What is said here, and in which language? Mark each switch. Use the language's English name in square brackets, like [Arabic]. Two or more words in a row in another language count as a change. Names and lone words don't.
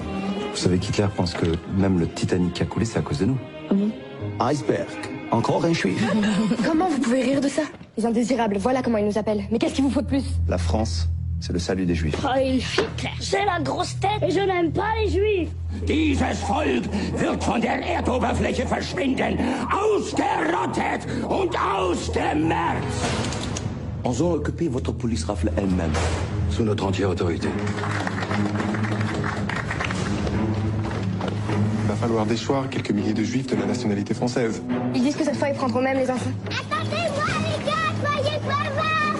[French] Vous savez qu'Hitler pense que même le Titanic qui a coulé, c'est à cause de nous. Iceberg. Encore un juif. Comment vous pouvez rire de ça? Les indésirables, voilà comment ils nous appellent. Mais qu'est-ce qu'il vous faut de plus? La France, c'est le salut des juifs. Hitler, c'est la grosse tête et je n'aime pas les juifs. [German] Dieses Volk wird von der Erdoberfläche verschwinden, ausgerottet und ausgemerzt. [French] Ils ont occupé votre police rafle elle-même. Sous notre entière autorité. Il va falloir déchoir quelques milliers de juifs de la nationalité française. Ils disent que cette fois ils prendront même les enfants. Attendez-moi les gars, soyez pas vaches.